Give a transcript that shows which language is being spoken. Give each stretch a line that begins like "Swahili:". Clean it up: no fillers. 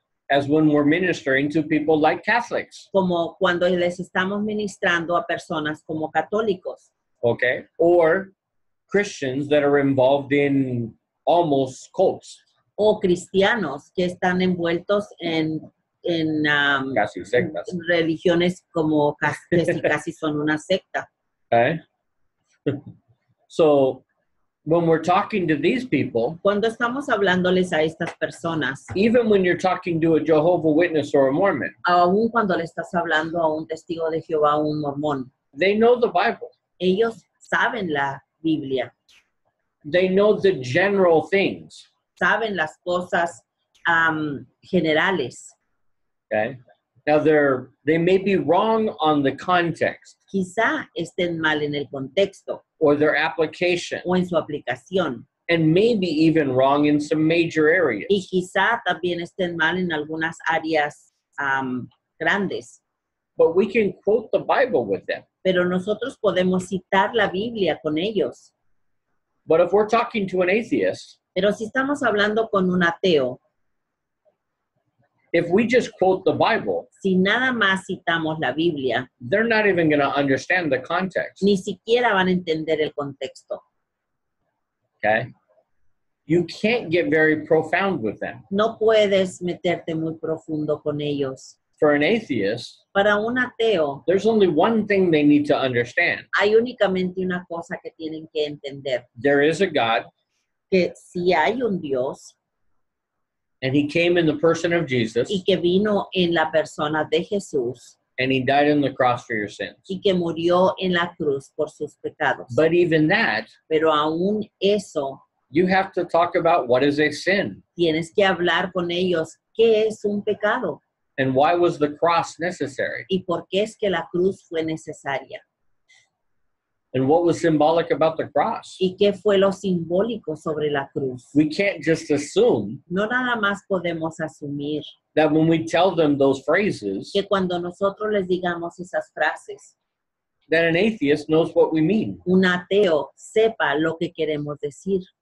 English: as when we're ministering to people like Catholics,
Spanish: como cuando les estamos ministrando a personas como católicos
English: okay, or Christians that are involved in almost cults,
Spanish: o cristianos que están envueltos en casi sectas, religiones como casi son una secta.
English: okay? So when we're talking to these people,
Spanish: Cuando estamos hablándoles a estas personas,
English: even when you're talking to a Jehovah Witness or a Mormon,
Spanish: aún cuando le estás hablando a un testigo de Jehová o un mormón,
English: they know the Bible.
Spanish: ellos saben la Biblia,
English: They know the general things,
Spanish: saben las cosas generales.
English: okay? Now they may be wrong on the context
Spanish: Quizá estén mal en el contexto
English: or their application,
Spanish: o en su aplicación,
English: and maybe even wrong in some major areas.
Spanish: y quizá también estén mal en algunas áreas grandes.
English: But we can quote the Bible with them.
Spanish: Pero nosotros podemos citar la Biblia con ellos.
English: But if we're talking to an atheist,
Spanish: Pero si estamos hablando con un ateo,
English: if we just quote the Bible,
Spanish: si nada más citamos la Biblia,
English: they're not even going to understand the context,
Spanish: ni siquiera van a entender el contexto.
English: okay? You can't get very profound with them.
Spanish: No puedes meterte muy profundo con ellos.
English: For an atheist,
Spanish: Para un ateo,
English: there's only one thing they need to understand.
Spanish: hay únicamente una cosa que tienen que entender,
English: There is a God,
Spanish: que si hay un Dios
English: and he came in the person of Jesus,
Spanish: y que vino en la persona de Jesús
English: and he died on the cross for your sins.
Spanish: y que murió en la cruz por sus pecados.
English: But even that,
Spanish: Pero aún eso,
English: you have to talk about what is a sin
Spanish: tienes que hablar con ellos qué es un pecado
English: and why was the cross necessary
Spanish: y por qué es que la cruz fue necesaria
English: and what was symbolic about the cross.
Spanish: y qué fue lo simbólico sobre la cruz.
English: We can't just assume
Spanish: No nada más podemos asumir
English: that when we tell them those phrases,
Spanish: que cuando nosotros les digamos esas frases,
English: that an atheist knows what we mean.
Spanish: un ateo sepa lo que queremos decir.